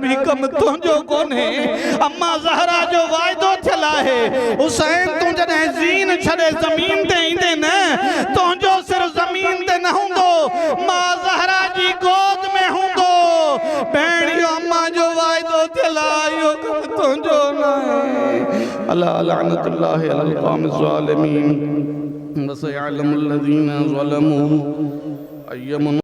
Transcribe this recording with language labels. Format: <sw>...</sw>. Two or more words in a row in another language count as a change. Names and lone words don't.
<sd>ही कमु तुंहिंजो कोन्हे अम्मा ज़हरा जो वाइदो थियल आहे हुसैन तूं जॾहिं ज़ीन छॾे ज़मीन ते ईंदे न तुंहिंजो सिर ज़मीन ते न हूंदो मां ज़हरा जी गोद में हूंदो भेण इहो अम्मा जो वाइदो थियल आहे इहो कमु तुंहिंजो न आहे</sd> <ar>ألا لعنة الله على القوم الظالمين وسيعلم الذين ظلموا أي</ar>